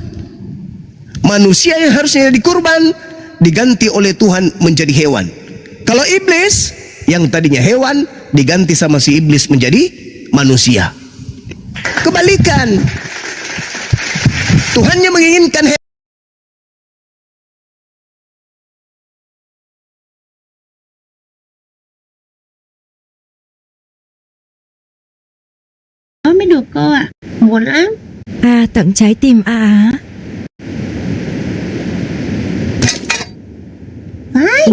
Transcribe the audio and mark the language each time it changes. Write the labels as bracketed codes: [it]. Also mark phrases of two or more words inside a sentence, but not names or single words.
[id] Manusia yang harusnya dikurban diganti oleh Tuhan menjadi hewan. Kalau iblis yang tadinya hewan diganti sama si iblis menjadi manusia. Kebalikan. Tuhannya menginginkan hewan. [vi] Mới được cô ạ. Buồn lắm. À, tận trái tim a á. Phải.